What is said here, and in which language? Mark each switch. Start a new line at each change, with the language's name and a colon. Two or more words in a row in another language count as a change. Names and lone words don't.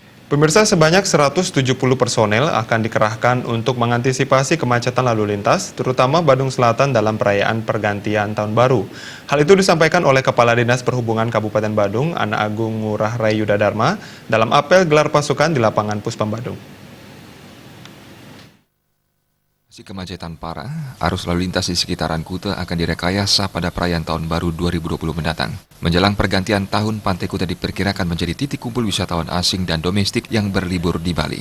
Indonesian: Pemirsa, sebanyak 170 personel akan dikerahkan untuk mengantisipasi kemacetan lalu lintas, terutama Badung Selatan dalam perayaan pergantian Tahun Baru. Hal itu disampaikan oleh Kepala Dinas Perhubungan Kabupaten Badung, Ana Agung Ngurah Rai Yuda Dharma, dalam apel gelar pasukan di lapangan Puspam Badung. Kemacetan parah, arus lalu lintas di sekitaran Kuta akan direkayasa pada perayaan Tahun Baru 2020 mendatang. Menjelang pergantian tahun, Pantai Kuta diperkirakan menjadi titik kumpul wisatawan asing dan domestik yang berlibur di Bali.